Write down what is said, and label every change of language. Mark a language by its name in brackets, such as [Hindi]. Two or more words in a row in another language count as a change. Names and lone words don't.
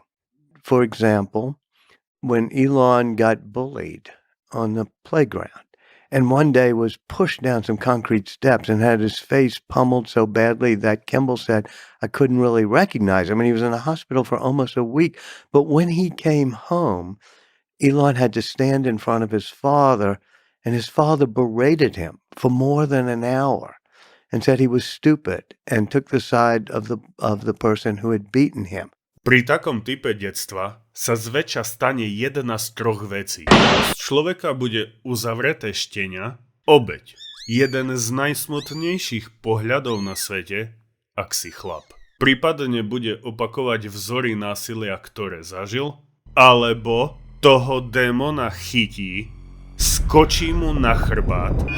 [English] For example, when Elon got bullied on the playground and one day was pushed down some concrete steps and had his face pummeled so badly that Kimball said I couldn't really recognize him, and he was in the hospital for almost a week. But when he came home, Elon had to stand in front of his father, and his father berated him for more than an hour and said he was stupid and took the side of the person who had beaten him. [Slovak] Pri takom type detstva sa zväčša stane jedna z troch vecí. Z človeka bude uzavreté štenia, obeť, jeden z najsmutnejších pohľadov na svete, ak si chlap. Prípadne bude opakovať vzory násilia, ktoré zažil, alebo toho démona chytí, skočí mu na chrbát,